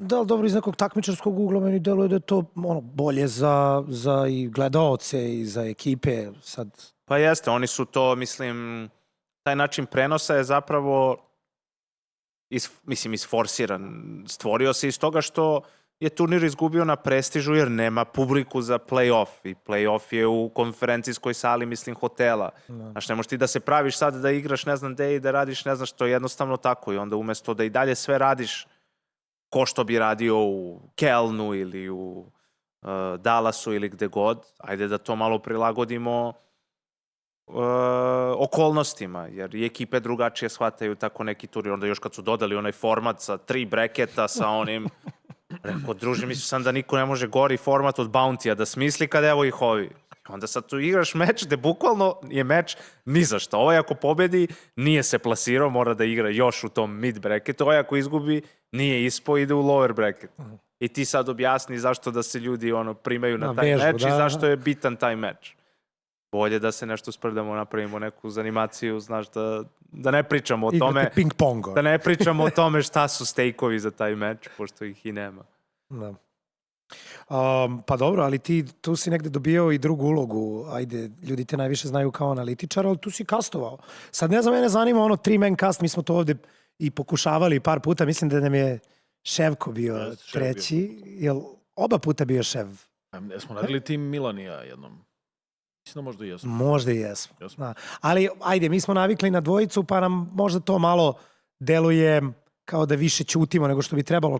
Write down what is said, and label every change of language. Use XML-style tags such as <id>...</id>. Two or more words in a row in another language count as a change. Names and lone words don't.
<sr>Da, ali dobro, iz nekog takmičarskog ugla meni deluje da je to bolje za i gledaoce i za ekipe. Sad. Pa jeste, oni su to, mislim, taj način prenosa je zapravo isforsiran. Stvorio se iz toga što je turnir izgubio na prestižu jer nema publiku za play-off i play-off je u konferencijskoj sali, mislim, hotela. Znaš, ne možeš ti da se praviš sad da igraš ne znam gde i da radiš ne znam što, je jednostavno tako i onda umesto da i dalje sve radiš ko što bi radio u Kelnu ili u Dallasu ili gde god, ajde da to malo prilagodimo okolnostima, jer i ekipe drugačije shvataju tako neki turnir. Onda još kad su dodali onaj format sa 3 breketa sa onim rekao, druže, mislim sam da niko ne može gori format od Bounty-a da smisli kad evo ih ovi. Onda sad tu igraš meč gde bukvalno je meč ni za što. Ovaj ako pobedi, nije se plasirao, mora da igra još u tom</sr> <en>mid bracketu.</en> <sr>Ovaj ako izgubi, nije ispao, ide u</sr> <en>lower bracket.</en> <sr>I ti sad objasni zašto da se ljudi primaju na taj meč i zašto je bitan taj meč. Bolje da se nešto sprdamo, napravimo neku zanimaciju, znaš, da ne pričamo o tome. Ping-pongo. Da ne pričamo o tome šta su stejkovi za taj meč, pošto ih i nema. Da. Pa dobro, ali ti tu si negde dobijao i drugu ulogu. Ajde, ljudi te najviše znaju kao analitičar, ali tu si kastovao. Sad ne znam, mene zanima</sr> <en>3-man cast,</en> <sr>mi smo to ovde i pokušavali par puta. Mislim da nam je Ševko bio treći. Jel oba puta bio Šev? Jesmo radili tim Milanija jednom. Mislim da možda i jesmo. Možda i jesmo. Da. Ali ajde, mi smo navikli na dvojicu, pa nam možda to malo deluje kao da više ćutimo nego što bi trebalo.</sr>